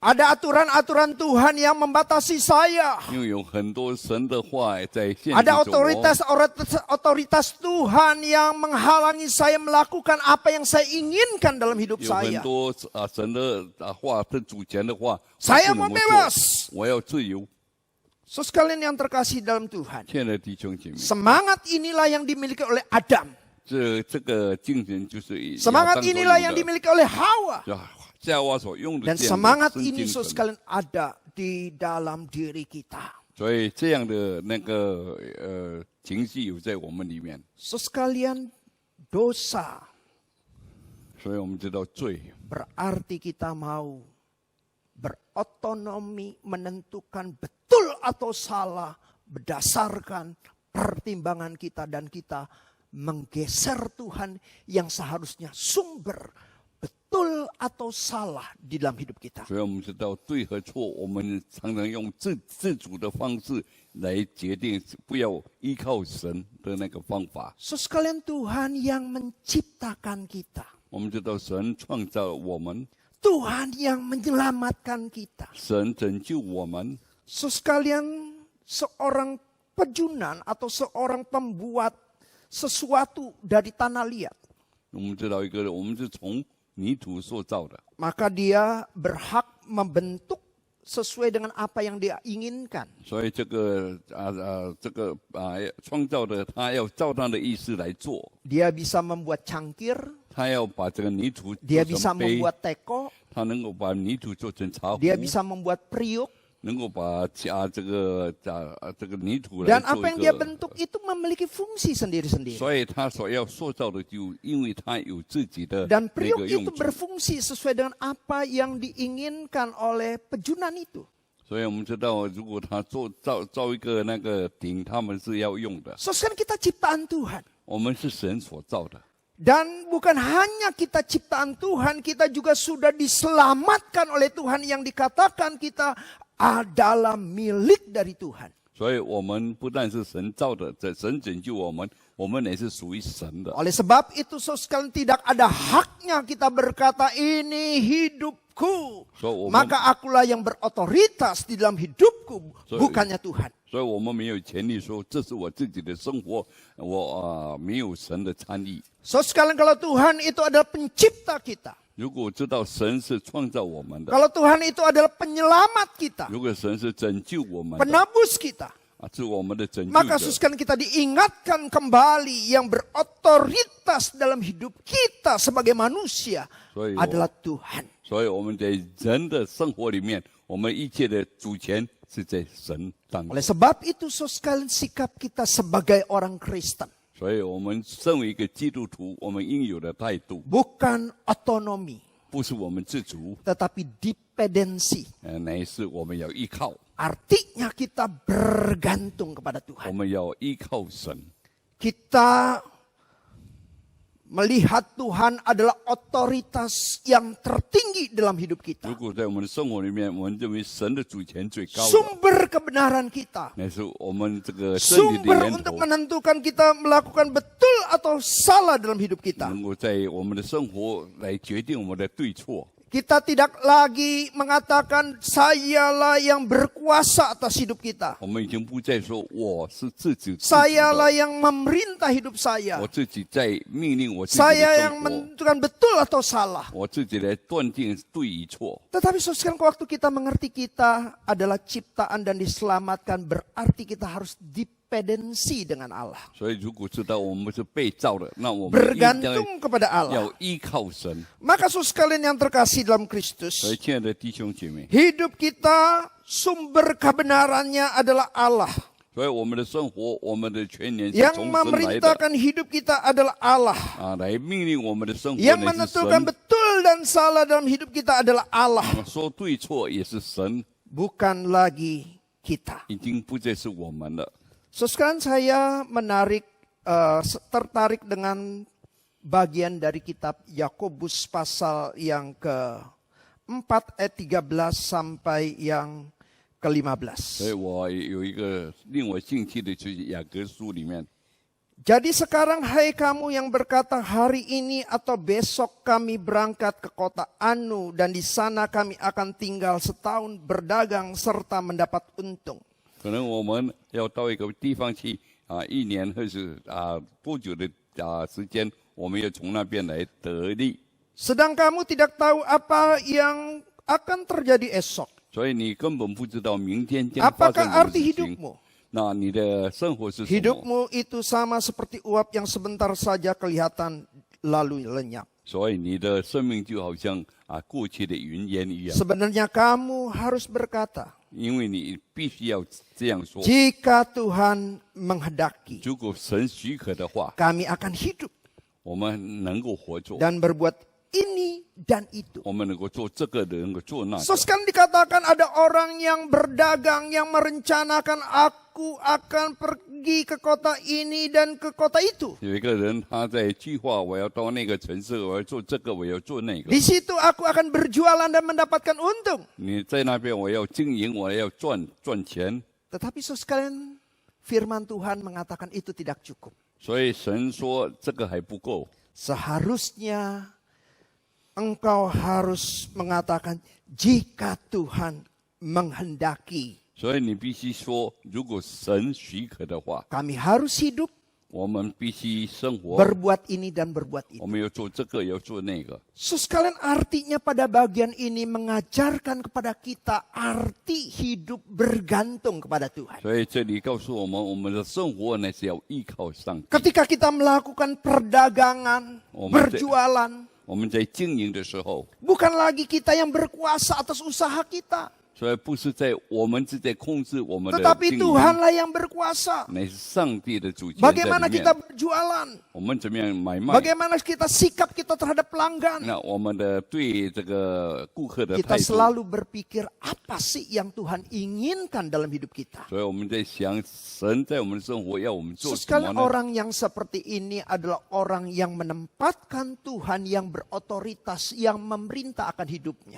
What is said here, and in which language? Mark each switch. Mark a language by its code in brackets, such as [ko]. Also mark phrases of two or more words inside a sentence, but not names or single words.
[id] Ada aturan-aturan Tuhan yang membatasi saya. [zh] 因为有很多神的话在限制 [id] Ada [zh] 着我。 [id] otoritas Tuhan yang menghalangi saya melakukan apa yang saya inginkan dalam hidup [zh] 有很 [id] saya. [zh] 多神的话，的主权的话， [id] Saya [zh] 我 [id] mau [zh] 不能够 [id] bebas. [zh] 做，我要自由。 [id] So sekalian yang terkasih dalam Tuhan, [zh] 亲爱的弟兄姐妹， [id] semangat inilah yang dimiliki oleh Adam. [zh] 这个精神就是亚 [id] Semangat [zh] 当所 [id] inilah [zh] 有 [id] yang [zh] 的， [id] dimiliki oleh Hawa. [zh] 夏娃所用的 [id] Dan [zh] 这样的 [id] semangat [zh] 真 [id] ini [zh] 精 [id] so [zh] 神。 [id] sekalian ada di dalam diri kita. [zh] 所以这样的那个情绪有在我们里面， [id] So sekalian dosa [zh] 所以我们知道罪， [id] berarti kita mau berotonomi menentukan betul atau salah berdasarkan pertimbangan kita dan kita menggeser Tuhan yang seharusnya sumber betul atau salah di dalam hidup kita. [zh] 所以我们知道对和错，我们常常用自主的方式来决定不要依靠神的那个方法。 [id] So sekalian Tuhan yang menciptakan kita. [zh] 我们知道神创造我们， [id] Tuhan yang menyelamatkan kita. [zh] 神拯救我们。 [id] So sekalian seorang pejunan atau seorang pembuat sesuatu dari tanah liat. [zh] 我们知道一个人，我们是从泥土塑造的， [id] Maka dia berhak membentuk sesuai dengan apa yang dia inginkan. [zh] 所以这个创造的他要照他的意思来做， [id] Dia bisa membuat cangkir, [zh] 他要把这个泥土 [id] dia [zh] 做 [id] bisa [zh] 成杯， [id] membuat teko, [zh] 他能够把泥土做成茶壶， [id] dia bisa membuat periuk. [zh] 能够把这个泥土来 [id] Dan [zh] 做 [id] apa yang [zh] 一 [id] dia [zh] 个， [id] bentuk itu memiliki fungsi sendiri-sendiri. [zh] 所以他所要塑造的就因为他有自己的 [id] Dan [zh] 那 [id] periuk [zh] 个 [id] itu [zh] 用处， [id] berfungsi sesuai dengan apa yang diinginkan oleh pejunan itu. [zh] 所以我们知道，如果他造一个那个鼎，他们是要用的。 [id] So sekarang kita ciptaan Tuhan. [zh] 我们是神所造的， [id] Dan bukan hanya kita ciptaan Tuhan, kita juga sudah diselamatkan oleh Tuhan yang dikatakan kita adalah milik dari Tuhan. [zh] 所以我们不但是神造的，神拯救我们也是属于神的。 [id] Oleh sebab itu saudara sekalian tidak ada haknya kita berkata ini hidupku. So, Maka akulah yang berotoritas di dalam hidupku, So, bukannya Tuhan. [zh] 所以我们没有权利说这是我自己的生活，我没有神的参与。 [id] So sekalian kalau Tuhan itu adalah pencipta kita. [zh] 如果知道神是创造我们的， [id] Kalau Tuhan itu adalah penyelamat kita, [zh] 如果神是拯救我们的， [id] penebus kita. [zh] 是我们的拯救 [id] Maka [zh] 者， [id] sekalian kita diingatkan kembali yang berotoritas dalam hidup kita sebagai manusia [zh] 所以 [id] adalah Tuhan. [zh] 所以我们在人的生活里面，我们一切的主权是在神当中。 [id] Oleh sebab itu saudara sekalian sikap kita sebagai orang Kristen [zh] 所以我们身为一个基督徒，我们应有的态度， [id] bukan otonomi [zh] 不是我们自主， [id] tetapi dependensi. [zh] 乃是我们要依靠， [id] Artinya kita bergantung kepada [zh] 我 [id] Tuhan. [zh] 们要依靠神。 [id] Kita melihat Tuhan adalah otoritas yang tertinggi dalam hidup [zh] 如 [id] kita. [zh] 果在我们的生活里面，我们认为神的主权最高的， [id] Sumber kebenaran kita. [zh] 乃是我们这个真理的 [id] Sumber [zh] 源 [id] untuk [zh] 头， [id] menentukan kita melakukan betul atau salah dalam hidup kita. [zh] 能够在我们的生活来决定我们的对错。 [id] Kita tidak lagi mengatakan sayalah yang berkuasa atas hidup kita. [zh] 我们已经不再说我是自己， [id] Sayalah yang memerintah hidup saya. [zh] 我自己在命令我自己的 [id] Saya yang [zh] 生活， [id] menentukan betul atau salah. [zh] 我自己来断定对与错。 [id] Tetapi sekarang waktu kita mengerti kita adalah ciptaan dan diselamatkan, berarti kita harus dependensi dengan Allah. [zh] 所以如果知道我们是被造的，那我们应该 [id] Bergantung kepada Allah. [zh] 要依靠神。 [id] Maka saudara sekalian yang terkasih dalam Kristus, [zh] 所以，亲爱的弟兄姐妹， [id] hidup kita sumber kebenarannya adalah Allah. [zh] 所以我们的生活，我们的全年是 [id] Yang [zh] 从神来的 [id] memerintahkan hidup kita adalah Allah. [zh] 啊，来命令我们的生活 [id] Yang [zh] 乃是 [id] menentukan [zh] 神， [id] betul dan salah dalam hidup kita adalah Allah. [zh] 说对错也是神， [id] Bukan lagi kita. [zh] 已经不再是我们了。 [id] So sekarang saya tertarik dengan bagian dari kitab Yakobus pasal yang ke-4 ayat 13 sampai yang ke-15. [zh] 所以我有一个令我兴趣的，就是雅各书里面， [id] Jadi sekarang hai kamu yang berkata hari ini atau besok kami berangkat ke kota Anu dan di sana kami akan tinggal setahun berdagang serta mendapat untung. [zh] 可能我们要到一个地方去啊，一年或是啊多久的时间，我们要从那边来得利。 [id] Sedang kamu tidak tahu apa yang akan terjadi esok. [zh] 所以你根本不知道明天将发生 [id] Apakah [zh] 什么 [id] arti [zh] 事情。 [id] hidupmu? [zh] 那你的生活是什么？ [id] Hidupmu itu sama seperti uap yang sebentar saja kelihatan lalu lenyap. [zh] 所以你的生命就好像过去的云烟一样， [id] Sebenarnya kamu harus berkata, [zh] 因为你必须要这样说。 [id] jika Tuhan menghendaki, [zh] 如果神许可的话， [id] kami akan hidup [zh] 我们能够活着， [id] dan berbuat ini dan itu. [zh] 我们能够做这个，能够做那 [id] So [zh] 个。 [id] sekarang dikatakan ada orang yang berdagang yang merencanakan aku akan pergi ke kota ini dan ke kota itu. [zh] 有一个人他在计划，我要到那个城市，我要做这个，我要做那个 [id] Di。situ aku akan berjualan dan mendapatkan untung. [zh] 你在那边，我要经营，我要赚钱。 [id] Tetapi saudara sekalian, firman Tuhan mengatakan itu tidak cukup. [zh] 所以神说这个还不够， [id] Seharusnya engkau harus mengatakan jika Tuhan menghendaki. [zh] 所以你必须说，如果神许可的话， [id] Kami harus hidup, [zh] 我们必须生活， [id] berbuat ini dan berbuat [zh] 我 [id] itu. [zh] 们要做这个，要做那个。 [id] Sekalian artinya pada bagian ini mengajarkan kepada kita arti hidup bergantung kepada Tuhan. [zh] 所以这里告诉我们，我们的生活呢是要依靠上帝。 [id] Ketika kita melakukan perdagangan, berjualan, [zh] 我们在经营的时候， [id] bukan lagi kita yang berkuasa atas usaha kita. [zh] 所以不是在我们是在控制我们的 [id] Tetapi [zh] 经营， [id] Tuhanlah yang berkuasa. [zh] 乃是上帝的主权在 [id] Bagaimana [zh] 里 [id] kita [zh] 面。 [id] berjualan? [zh] 我们怎么样买卖？ [id] Bagaimana kita sikap kita terhadap pelanggan? [zh] 那我们的对这个顾客的 [id] Kita [zh] 态度， [id] selalu berpikir apa sih yang Tuhan inginkan dalam hidup kita. [zh] 所以我们在想，神在我们的生活要我们做什么 [id] Sekali [zh] 呢？ [id] orang yang seperti ini adalah orang yang menempatkan Tuhan yang berotoritas, yang memerintah akan hidupnya.